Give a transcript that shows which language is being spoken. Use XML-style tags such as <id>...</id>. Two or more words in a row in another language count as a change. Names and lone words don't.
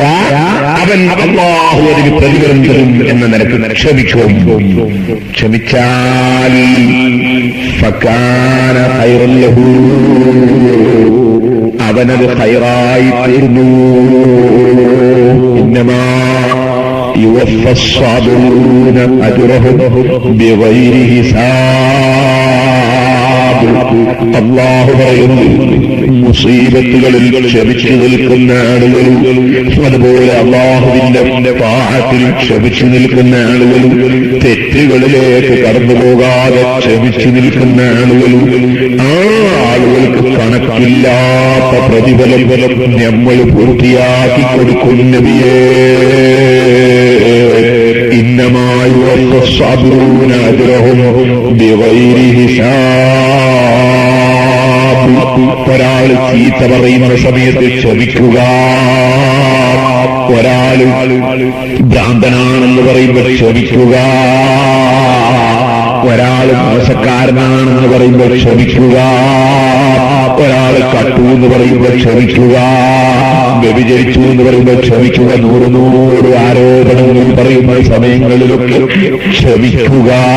<ml>അവൻ അല്ലാഹു അതിന് പ്രതിഫലം തരും എന്ന നിലക്ക് ക്ഷമിക്കും. ക്ഷമിച്ചാൽ</ml> <ar>فكان خيرا له,</ar> <ml>അവനത് ഖൈറായി തീർന്നു.</ml> <ar>ഇന്നമാ يوفى الصابرون أجرهم بغير حساب.</ar> <ml>അല്ലാഹു പറയുന്നു, മുസീബത്തുകളിൽ ക്ഷമിച്ചു നിൽക്കുന്ന ആളുകളും അതുപോലെ അല്ലാഹുവിന്റെ പാഹത്തിൽ ക്ഷമിച്ചു നിൽക്കുന്ന ആളുകളും തെറ്റുകളിലേക്ക് കടന്നു പോകാതെ ക്ഷമിച്ചു നിൽക്കുന്ന ആളുകളും ആ ആളുകൾക്ക് കണക്കില്ലാത്ത പ്രതിഫലം നമ്മൾ പൂർത്തിയാക്കി കൊടുക്കും നബിയേ.</ml> <ar>إنما يوفى الصابرون أجرهم بغير حساب.</ar> <ml>ഒരാൾ ചീത്ത പറയുന്ന സമയത്ത് ക്ഷമിക്കുക, ഒരാൾ ഭ്രാന്തനാണെന്ന് പറയുമ്പോൾ ക്ഷമിക്കുക, ഒരാൾ മോശക്കാരനാണെന്ന് പറയുമ്പോൾ ക്ഷമിക്കുക, ഒരാൾ കട്ടു എന്ന് പറയുമ്പോൾ ക്ഷമിക്കുക, വ്യഭിചരിച്ചു എന്ന് പറയുമ്പോൾ ക്ഷമിക്കുക, 100 ആരോപണങ്ങൾ പറയുന്ന സമയങ്ങളിലൊക്കെ ക്ഷമിക്കുക.</ml>